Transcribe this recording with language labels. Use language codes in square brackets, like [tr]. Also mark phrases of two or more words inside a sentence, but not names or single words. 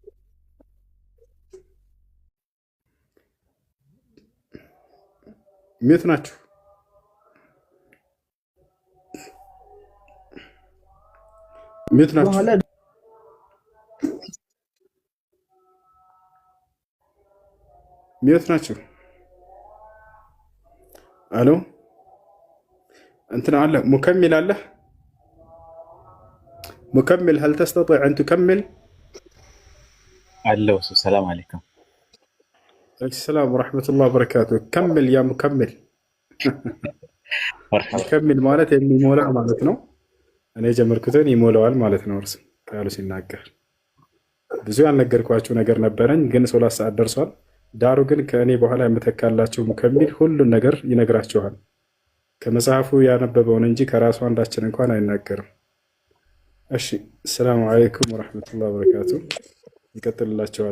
[am] ሚት ናችሁ። ሚት ናችሁ። ሚዩት ናችሁ። አሎ እንትን አለ ሙከሚል አለ ሙከሚል [ar] هل تستطيع أن تكمل؟ አለው سلام عليكم። السلام ورحمة الله وبركاته. كمل يا مكمل. [am] ሙከሚል ማለት የሚሞላ ማለት ነው። እኔ ጀመርኩትን ይሞላዋል ማለት ነው። እርሱ ቃሉ ሲናገር ብዙ ያልነገርኳችሁ ነገር ነበረኝ፣ ግን 3 ሰዓት ደርሷል። ዳሩ ግን ከእኔ በኋላ የምተካላችሁ ሙከሚል ሁሉን ነገር ይነግራችኋል። ከመጽሐፉ ያነበበውን እንጂ ከራሱ አንዳችን እንኳን አይናገርም። እሺ፣ [ar] سلام عليكم ورحمة الله وبركاته። [am] ይቀጥልላችኋል።